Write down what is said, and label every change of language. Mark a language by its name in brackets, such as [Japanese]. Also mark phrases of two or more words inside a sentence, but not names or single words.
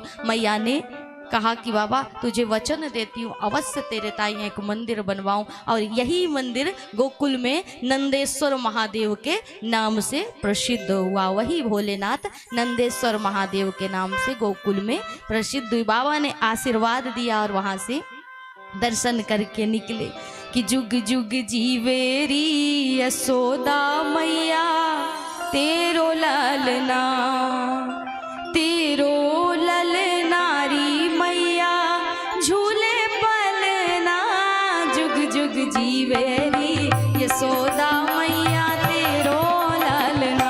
[Hindi] मैया ने कहा कि बाबा तुझे वचन देती हूँ, अवश्य तेरे ताई एक मंदिर बनवाऊं, और यही मंदिर गोकुल में नंदेश्वर महादेव के नाम से प्रसिद्ध हुआ। वही भोलेनाथ नंदेश्वर महादेव के नाम से गोकुल में प्रसिद्ध हुई। बाबा ने आशीर्वाद दिया और वहां से दर्शन करके निकले कि [Braj] जुग जुग जीवेरी यशोदा मैया, तेरो ललना [Hindi] तेरो ललनारी मैया, झूले पलना जुग जुग जीवेरी यशोदा मैया, तेरो ललना